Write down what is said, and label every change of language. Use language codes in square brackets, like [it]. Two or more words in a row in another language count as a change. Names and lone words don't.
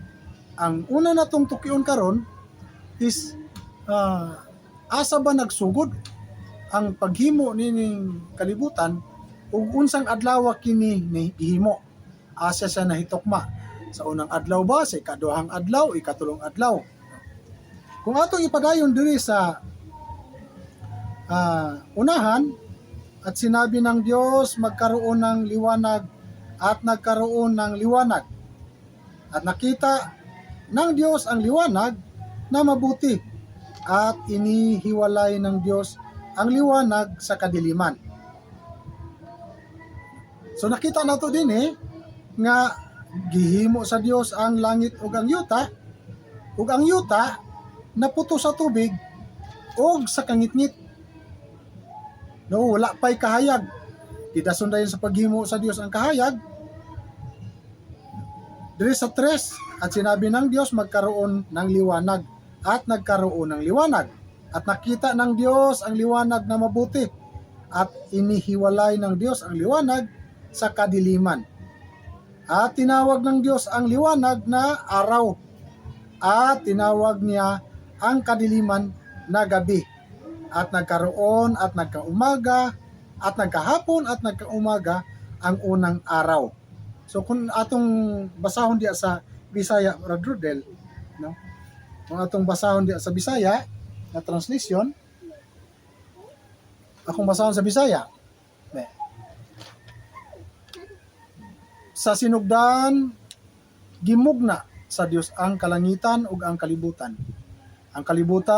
[ceb] Ang una natong tukion karon is asa ba nagsugod ang paghimo nining kalibutan ug unsang adlaw kini gihimo. Asa siya nahitokma sa unang adlaw ba, sa ikaduhang adlaw, ikatulong adlaw. Kung atong ipadayon diri sa unahan, [tl] at sinabi ng Diyos magkaroon ng liwanag at nagkaroon ng liwanag. At nakita ng Diyos ang liwanag na mabuti at inihiwalay ng Diyos ang liwanag sa kadiliman. [ceb] So nakita nato din nga gihimo sa Diyos ang langit ug ang yuta naputo sa tubig o sa kangitngit. No, wala pa'y kahayag. Kidason dayon sa paghimo sa Dios ang kahayag. Diri sa 3, [tl] at sinabi ng Dios magkaroon ng liwanag at nagkaroon ng liwanag. At nakita ng Dios ang liwanag na mabuti at inihiwalay ng Dios ang liwanag sa kadiliman. At tinawag ng Dios ang liwanag na araw at tinawag niya ang kadiliman na gabi. At nagkaroon at nagkaumaga at nagkahapon at nagkaumaga ang unang araw. [ceb] So kung atong basahon diya sa Bisaya, Brother Del, no? Kung atong basahon diya sa Bisaya na translation, akong basahon sa Bisaya. Sa sinugdan gimugna sa Dios ang kalangitan ug ang kalibutan.